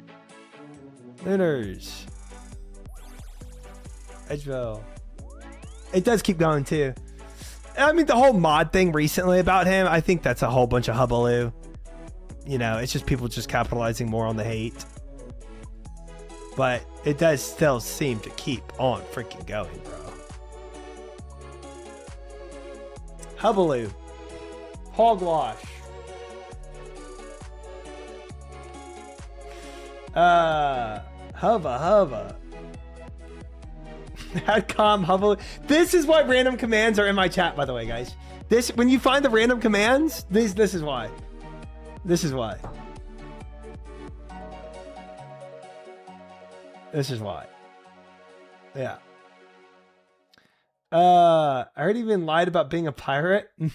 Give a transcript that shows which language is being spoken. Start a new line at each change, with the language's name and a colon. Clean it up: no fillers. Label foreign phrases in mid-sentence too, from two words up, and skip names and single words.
English: Lunars. Edgeville. It does keep going too. I mean, the whole mod thing recently about him, I think that's a whole bunch of hubbaloo. You know, it's just people just capitalizing more on the hate. But it does still seem to keep on freaking going, bro. Hubbaloo. Hogwash. Hubba. Adcom Hubbaloo. This is why random commands are in my chat, by the way, guys. This, when you find the random commands, this is why. This is why. This is why. Yeah. I heard he even lied about being a pirate.